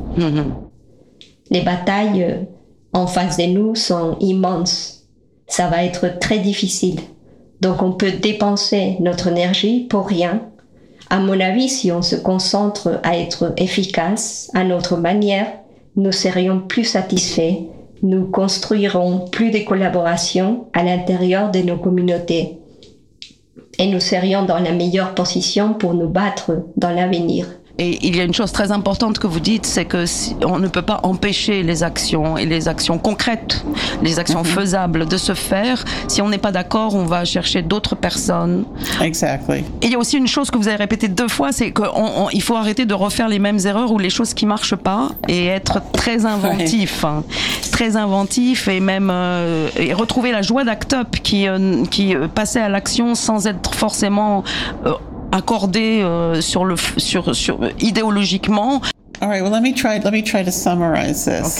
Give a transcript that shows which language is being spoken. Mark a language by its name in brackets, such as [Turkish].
[French] Mm-hmm. Les batailles en face de nous sont immenses. Ça va être très difficile. Donc on peut dépenser notre énergie pour rien. À mon avis, si on se concentre à être efficace à notre manière, nous serions plus satisfaits, nous construirons plus de collaboration à l'intérieur de nos communautés et nous serions dans la meilleure position pour nous battre dans l'avenir. Et il y a une chose très importante que vous dites, c'est que si on ne peut pas empêcher les actions et les actions concrètes, les actions mm-hmm. faisables de se faire. Si on n'est pas d'accord, on va chercher d'autres personnes. [English] Exactly. [French] Et il y a aussi une chose que vous avez répétée deux fois, c'est qu'il faut arrêter de refaire les mêmes erreurs ou les choses qui marchent pas et être très inventif, oui. Très inventif et même et retrouver la joie d'Act Up qui passait à l'action sans être forcément accordé sur idéologiquement. [English] All right, well let me try to summarize this.